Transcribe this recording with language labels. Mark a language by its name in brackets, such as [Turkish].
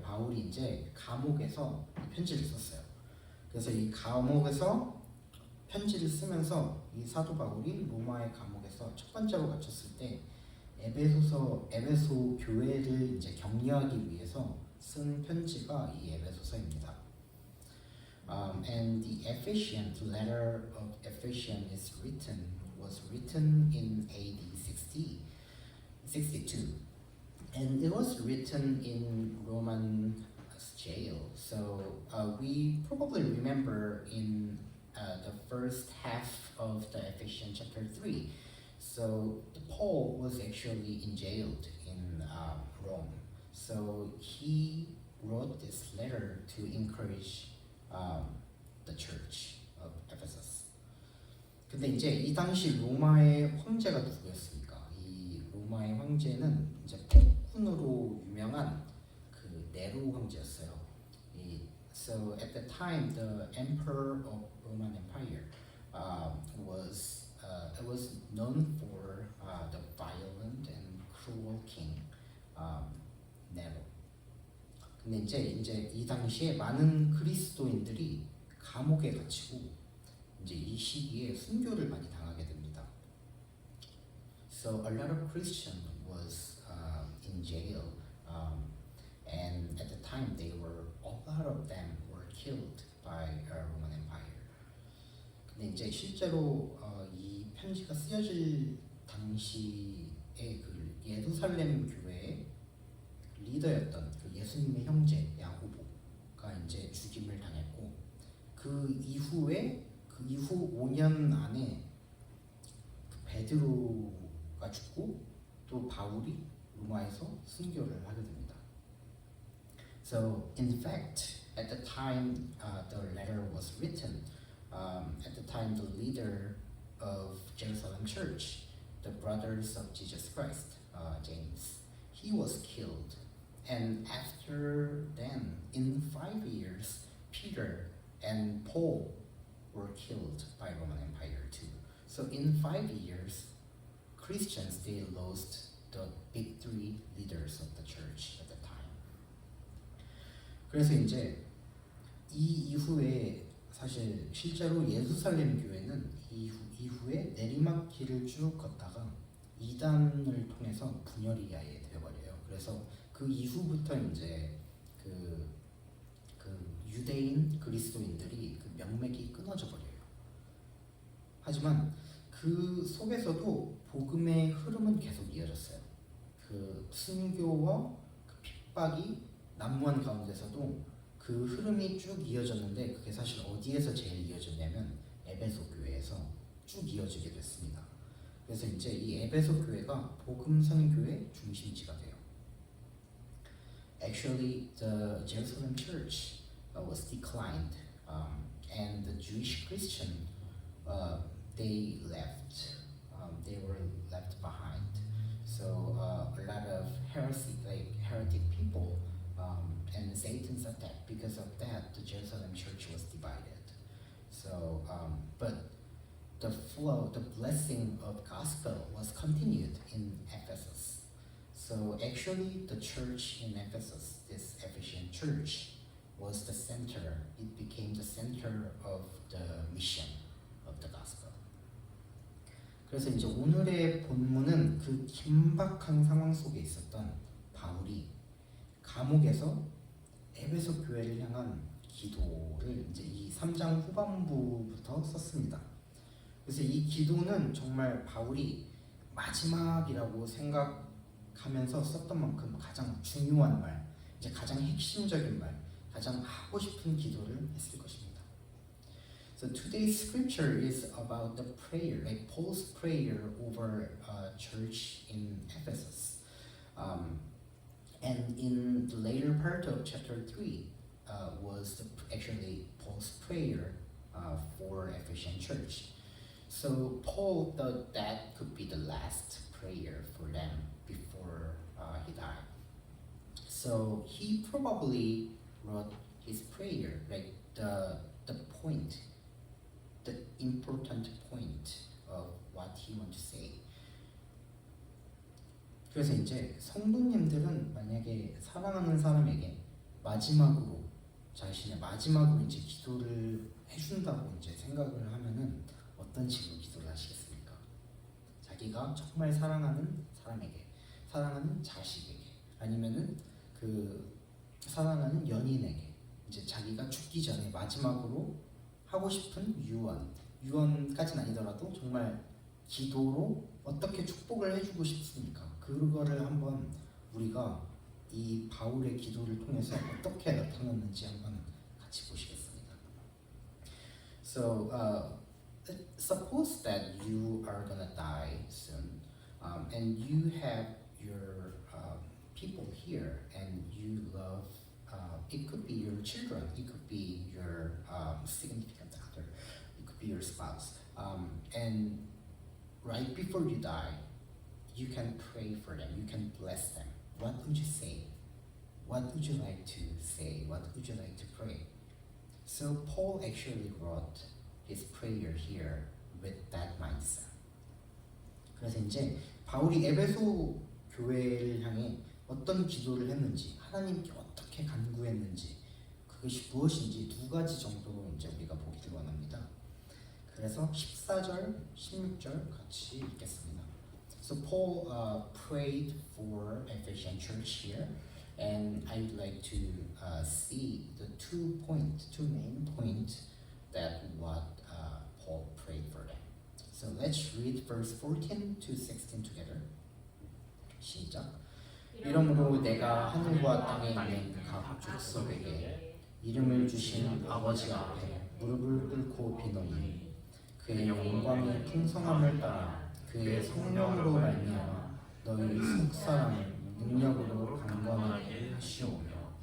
[Korean] 바울이 이제 감옥에서 편지를 썼어요. 그래서 이 감옥에서 편지를 쓰면서 이 사도 바울이 로마의 감옥에서 첫 번째로 갇혔을 때 에베소 교회를 이제 격려하기 위해서 쓴 편지가 이 에베소서입니다. [English] And the Ephesians, the letter of Ephesians was written in AD 62, and it was written in Roman jail. So we probably remember in the first half of the Ephesians chapter 3. So Paul was actually jailed in Rome. So he wrote this letter to encourage the church of Ephesus. [Korean] 근데 이제 이 당시 로마의 황제가 누구였습니까? 이 로마의 황제는 이제 폭군으로 유명한 그 네로 황제였어요. [English] So at the time, the emperor of Roman Empire was known for the violent and cruel king Nero. [Korean] 근데 이제 이 당시에 많은 그리스도인들이 감옥에 갇히고 이제 이 시기에 순교를 많이 당하게 됩니다. [English] So a lot of Christians was in jail, and at the time a lot of them were killed by Roman Empire. [Korean] 근데 이제 실제로 이 편지가 쓰여질 당시에 그 예루살렘 교회의 리더였던 그 예수님의 형제 야고보가 이제 죽임을 당했고 그 이후 5년 안에 그 베드로가 죽고 또 바울이 로마에서 순교를 하게 됩니다. [English] So in fact, at the time the letter was written, at the time the leader of Jerusalem Church, the Brothers of Jesus Christ, James, he was killed. And after then, in 5 years, Peter and Paul were killed by Roman Empire too. So in 5 years, Christians, they lost the big three leaders of the church at the time. [Korean] 그래서 이제 이 이후에 사실 실제로 예루살렘 교회는 이후에 내리막길을 쭉 걷다가 이단을 통해서 분열이 아예 되어버려요. 그래서 그 이후부터 이제 그 유대인 그리스도인들이 그 명맥이 끊어져 버려요. 하지만 그 속에서도 복음의 흐름은 계속 이어졌어요. 그 순교와 그 핍박이 난무한 가운데서도 그 흐름이 쭉 이어졌는데 그게 사실 어디에서 제일 이어졌냐면 에베소 교회에서 쭉 이어지게 됐습니다. 그래서 이제 이 에베소 교회가 복음 선교의 중심지가 돼요. [English] Actually, the Jerusalem church was declined, and the Jewish Christian they left. They were left behind. So a lot of heretic people and Satan's attack. Because of that, the Jerusalem church was divided. So, but the flow, the blessing of gospel was continued in Ephesus. So actually, the church in Ephesus, this Ephesian church, was the center. It became the center of the mission of the gospel. [Korean] 그래서 이제 오늘의 본문은 그 긴박한 상황 속에 있었던 바울이 감옥에서 에베소 교회를 향한 기도를 이제 이 3장 후반부부터 썼습니다. 그래서 이 기도는 정말 바울이 마지막이라고 생각하면서 썼던 만큼 가장 중요한 말, 이제 가장 핵심적인 말, 가장 하고 싶은 기도를 했을 것입니다. [English] So today's scripture is about the prayer, like Paul's prayer over church in Ephesus. And in the later part of chapter 3 was actually Paul's prayer for Ephesian church. So Paul thought that could be the last prayer for them before he died. So he probably wrote his prayer, like the point, the important point of what he wanted to say. [Korean] 그래서 이제 성도님들은 만약에 사랑하는 사람에게 마지막으로 자신의 마지막으로 이제 기도를 해준다고 이제 생각을 하면은 어떤 식으로 기도를 하시겠습니까? 자기가 정말 사랑하는 사람에게, 사랑하는 자식에게, 아니면은 그 사랑하는 연인에게 이제 자기가 죽기 전에 마지막으로 하고 싶은 유언까지는 아니더라도 정말 기도로 어떻게 축복을 해주고 싶습니까? 그거를 한번 우리가 이 바울의 기도를 통해서 어떻게 나타났는지 한번 같이 보시겠습니다. [English] So suppose that you are gonna die soon, and you have your people here, and you love. It could be your children, it could be your significant other, it could be your spouse, and right before you die, you can pray for them, you can bless them. What would you say? What would you like to say? What would you like to pray? So Paul actually wrote his prayer here with that mindset. [Korean] 그래서 이제 바울이 에베소 교회를 향해 어떤 기도를 했는지, 하나님께 어떻게 간구했는지, 그것이 무엇인지 두 가지 정도로 이제 우리가 보기를 원합니다. 그래서 14절, 16절 같이 읽겠습니다. [English] So Paul prayed for Ephesian church here, and I'd like to see the two main points that what Paul prayed for them. So let's read verse 14 to 16 together. [Korean] 시작. 이러므로 내가 하늘과 땅에 있는 각 족속에게 이름을 주신 아버지 앞에 무릎을 꿇고 비노니 그의 영광의 풍성함을 따라 그의 성령으로 말미암아 너희 속사람을 능력으로 강건하게 하시오며.